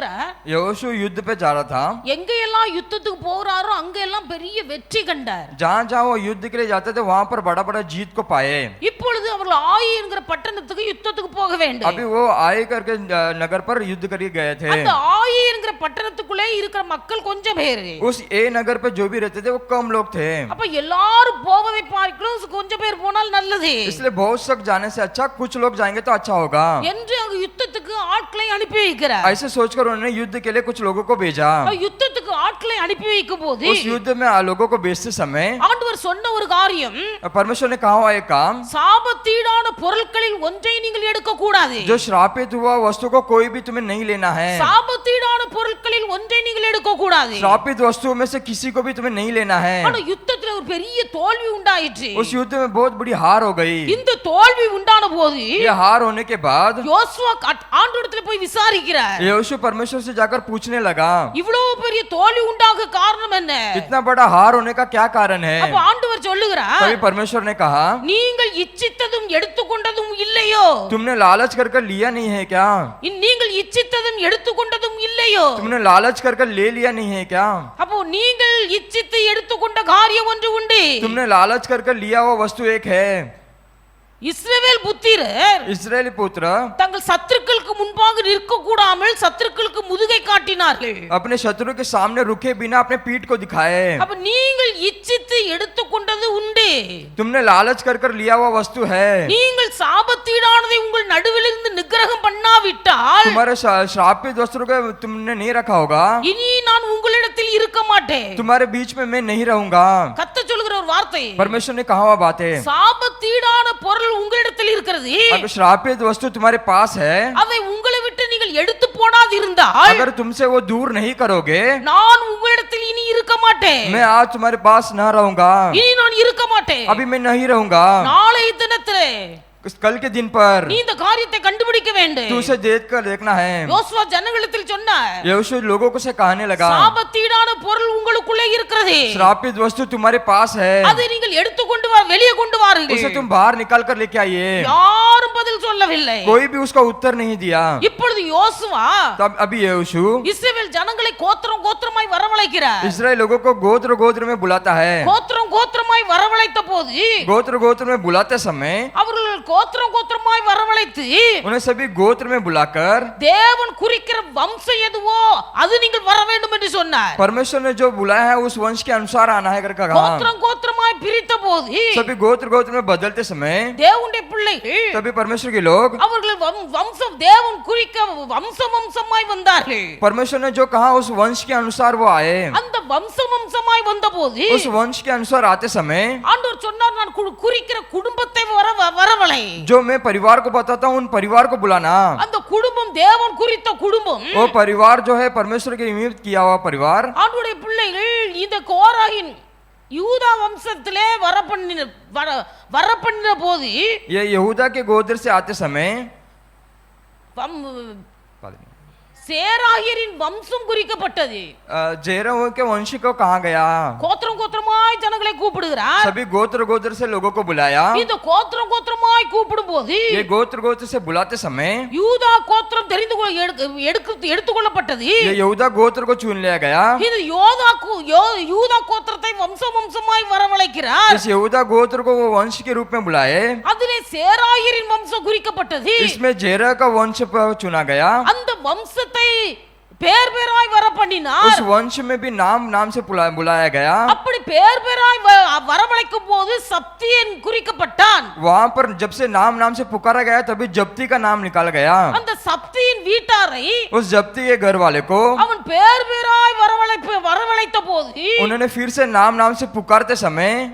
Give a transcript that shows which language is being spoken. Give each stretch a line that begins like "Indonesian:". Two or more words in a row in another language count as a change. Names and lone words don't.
Hindi: यहोशू युद्ध पे जा रहा था।
Tamil: எங்க எல்லாம் யுத்தத்துக்கு போறாரோ அங்க எல்லாம் பெரிய வெற்றி கண்டார்.
Hindi: जहाँ जहाँ वो युद्ध के लिए जाते थे वहां पर बड़ा बड़ा जीत को पाए।
Tamil: இப்பொழுது அவர்கள் ஆயி என்கிற பட்டணத்துக்கு யுத்தத்துக்கு போக வேண்டும்.
Hindi: अभी वो आए करके नगर पर युद्ध करके गए थे।
Tamil: அந்த ஆயி என்கிற பட்டணத்துக்குள்ளே இருக்கிற மக்கள் கொஞ்சம் பேர்.
Hindi: उस ए नगर पे जो भी रहते थे वो कम लोग थे।
Tamil: அப்ப எல்லாரும் போவதை பார்க்கிறோம், கொஞ்சம் பேர் போனால் நல்லது
Hindi: इसलिए बहुत सख्त जाने से अच्छा कुछ लोग जाएंगे तो अच्छा होगा
Tamil: என்று அங்க யுத்தத்துக்கு ஆட்களை அனுப்பி வைக்கிறார்.
Hindi: ऐसे सोचकर उन्होंने युद्ध के लिए कुछ लोगों को भेजा।
Tamil: யுத்தத்துக்கு ஆட்களை அனுப்பி வைக்கும் போது
Hindi: उस युद्ध में लोगों को भेजते समय
Tamil: ஆண்டவர் சொன்ன ஒரு காரியம்,
Hindi: परमेश्वर ने कहा हुआ एक काम,
Tamil: சாபத்தீடான பொருட்களில் ஒன்றை நீங்கள் எடுக்க கூடாது.
Hindi: जो श्रापित हुआ वस्तु को कोई भी तुम्हें नहीं लेना है।
Tamil: சாபத்தீடான பொருட்களில் ஒன்றை நீங்கள் எடுக்க கூடாது.
Hindi: श्रापित वस्तुओं में से किसी को भी तुम्हें नहीं लेना है।
Tamil: ஆனா யுத்தத்துல ஒரு பெரிய தோல்வி உண்டாயிற்று.
Hindi: उस युद्ध में बहुत बड़ी हार हो गई।
Tamil: இந்த தோல்வி உண்டான போது
Hindi: ये हार होने के बाद
Tamil: யோசுவா ஆண்டவரிடத்தில் போய் விசாரிக்கிறார்.
Hindi: यहोशू परमेश्वर से जाकर पूछने लगा,
Tamil: இவ்வளவு பெரிய தோல்வி உண்டாக காரணம் என்ன?
Hindi: इतना बड़ा हार होने का क्या कारण है?
Tamil: அப்ப ஆண்டவர் சொல்லுகிறார்,
Hindi: तभी परमेश्वर ने कहा,
Tamil: நீங்கள் இச்சித்ததும் எடுத்துக்கொண்டதும் இல்லையோ?
Hindi: तुमने लालच कर कर लिया नहीं है क्या?
Tamil: நீங்கள் இச்சித்ததும் எடுத்துக்கொண்டதும் இல்லையோ?
Hindi: तुमने लालच कर कर ले लिया नहीं है क्या?
Tamil: அப்போ நீங்கள் இச்சித்து எடுத்துக்கொண்ட காரியம் ஒன்று உண்டு.
Hindi: तुमने लालच कर कर लिया वो वस्तु एक है।
Tamil: இஸ்ரவேல் புத்திரர்
Hindi: इस्राएली पुत्र
Tamil: தங்கள் சத்துருக்களுக்கு முன்பாக நிற்க கூடாமல் சத்துருக்களுக்கு முதுகை காட்டினார்கள்.
Hindi: अपने शत्रु के सामने रुके बिना अपने पीठ को दिखाए।
Tamil: அப்ப நீங்கள் இச்சித்து எடுத்துக்கொண்டது உண்டு.
Hindi: तुमने लालच कर कर लिया हुआ वस्तु है।
Tamil: நீங்கள் சாபத்தீடானதை உங்கள் நடுவிலிருந்து நிக்கிரகம் பண்ணாவிட்டால்
Hindi: तुम्हारे श्रापित वस्त्र को तुमने नहीं रखा होगा,
Tamil: இனி நான் उங்களிடத்தில் இருக்க மாட்டேன்.
Hindi: तुम्हारे बीच में मैं नहीं रहूंगा।
Tamil: கர்த்தர் சொல்லுகிற ஒரு வார்த்தை,
Hindi: परमेश्वर ने कहा हुआ बात है,
Tamil: சாபத்தீடான பொருள் உங்களிடத்தில் இருக்கிறது,
Hindi: अगर श्रापित वस्तु तुम्हारे पास है,
Tamil: அதை உங்களை விட்டு நீங்கள் எடுத்து போடாதிருந்தால்
Hindi: अगर तुमसे वो दूर नहीं करोगे,
Tamil: நான் உங்களிடத்தில் இனி இருக்க மாட்டேன்.
Hindi: मैं आज तुम्हारे पास न रहूंगा।
Tamil: இனி நான் இருக்க மாட்டேன்.
Hindi: अभी मैं नहीं रहूंगा।
Tamil: நாளைய தினத்திலே
Hindi: कल के दिन पर
Tamil: நீ இந்த காரியத்தை கண்டுபிடிக்க வேண்டும்.
Hindi: तू उसे देख कर देखना है।
Tamil: யோசுவா ஜனங்களிடத்தில் சொன்னார்,
Hindi: यहोशू लोगों को से कहने लगा,
Tamil: சாபத்தீடான பொருள் உங்களுக்குள்ளே இருக்கிறது,
Hindi: श्रापित वस्तु तुम्हारे पास है,
Tamil: அதை நீங்கள் எடுத்துக்கொண்டு வெளியே கொண்டு
Hindi: उसे
Tamil: வாருங்கள்.
Hindi: तुम बाहर निकाल कर लेके आइए।
Tamil: யாரும் பதில் சொல்லவில்லை.
Hindi: कोई भी उसका उत्तर नहीं दिया।
Tamil: இப்பொழுது யோசுவா
Hindi: तब अभी यहोशू
Tamil: இஸ்ரவேல் ஜனங்களை கோத்திரம் கோத்திரமாய் வரவழைக்கிறார்.
Hindi: इस्राएल लोगों को गोत्र गोत्र में बुलाता है।
Tamil: கோத்திரம் கோத்திரமாய் வரவழைத்த போது
Hindi: गोत्र गोत्र में बुलाते समय
Tamil: அவர்கள் கோத்திரம் கோத்திரமாய் வரவழைத்து
Hindi: उन्हें सभी गोत्र में बुलाकर
Tamil: தேவன் குறிக்கிற வம்சம் எதுவோ அது நீங்கள் வர வேண்டும் என்று சொன்னார்.
Hindi: परमेश्वर ने जो बुलाया है उस वंश के अनुसार आना है करके कहा।
Tamil: கோத்திரம் கோத்திரமாய் கோத்திரமாய் பிரித்த போது
Hindi: सभी गोत्र गोत्र में बदलते समय
Tamil: தேவனுடைய பிள்ளைகள்
Hindi: सभी परमेश्वर के लोग
Tamil: அவர்கள் வம்சம் தேவன் குறிக்க வம்சமாய் வந்தார்கள்.
Hindi: परमेश्वर ने जो कहा उस वंश के अनुसार वो आए.
Tamil: அந்த வம்சமாய் வந்தபோது
Hindi: उस वंश के अनुसार आते समय
Tamil: ஆண்டவர் சொன்னார், நான் குறிக்கிற குடும்பத்தை வரவழை.
Hindi: जो मैं परिवार को बताता हूँ उन परिवार को बुलाना.
Tamil: அந்த குடும்பம் தேவன் குறித்த குடும்பம்.
Hindi: वो परिवार जो है परमेश्वर के निमित्त किया हुआ परिवार.
Tamil: ஆண்டவருடைய பிள்ளைகள் இந்த கோராகின் யூதா வம்சத்திலே வரப்பண்ணின போது
Hindi: ये यहूदा के गोत्र से आते समय
Tamil: சேராகியரின் வம்சம் குறிக்கப்பட்டது.
Hindi: जेरह के वंश को कहा गया.
Tamil: கோத்திரமாய் ஜனங்களை கூப்பிடுகிறார்.
Hindi: सभी गोत्र गोत्र से लोगों को बुलाया.
Tamil: இந்த கோத்திரமாய் கூப்பிடும்போது
Hindi: ये गोत्र गोत्र से बुलाते समय
Tamil: யூதா கோத்திரம் எடுத்துக்கொள்ளப்பட்டது.
Hindi: ये यहूदा गोत्र को चुन लिया गया.
Tamil: இது யூதா கோத்திரத்தை வம்சமாய் வரவழைக்கிறார்.
Hindi: इस यहूदा गोत्र को वो वंश के रूप में बुलाए.
Tamil: அதிலே சேராகியரின் வம்சம் குறிக்கப்பட்டது.
Hindi: इसमें जेरह का वंश चुना गया.
Tamil: அந்த வம்சத்தை பேர் பேராய் வரப்பண்ணினார்.
Hindi: उस वंश में भी नाम नाम से बुलाया गया.
Tamil: அப்படி பேர் பேராய் வரவழைக்கும் போது சப்தியன் குறிக்கப்பட்டான்.
Hindi: वहाँ पर जब से नाम नाम से पुकारा गया तभी जप्ती का नाम निकाला गया.
Tamil: அந்த சப்தியின் வீட்டாரை
Hindi: उस जप्ती के घर वाले को
Tamil: அவன் பேர் பேராய் வரவழைத்த போது
Hindi: उन्होंने फिर से नाम नाम से पुकारते समय